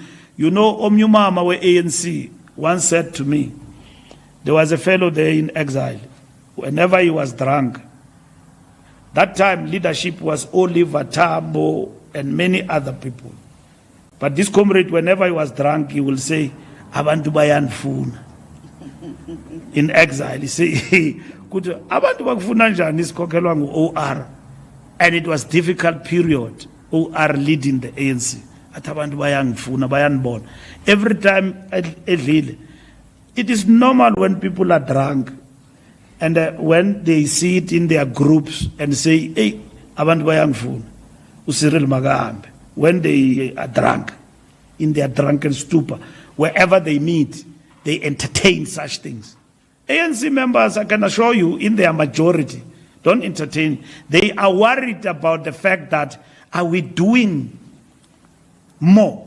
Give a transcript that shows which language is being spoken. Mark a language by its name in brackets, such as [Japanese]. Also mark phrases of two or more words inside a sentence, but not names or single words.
[English] You know, Omnyumama we ANC once said to me, there was a fellow there in exile. Whenever he was drunk, that time leadership was Oliver Tambo and many other people. But this comrade, whenever he was drunk, he will say, [Zulu] Abantu bayanifuna. [English] In exile, he say, [Zulu] Abantu bakufuna njani isikhokhelwa ngu-OR. [English] And it was difficult period, OR leading the ANC. [Zulu] Athi abantu bayangifuna, bayanibona. [English] Every time edlile, it is normal when people are drunk and when they see it in their groups and say, [Zulu] hey, abantu bayangifuna, uCyril makahambe. [English] When they are drunk, in their drunken stupor, wherever they meet, they entertain such things. ANC members, I can assure you, in their majority, don't entertain. They are worried about the fact that, are we doing more?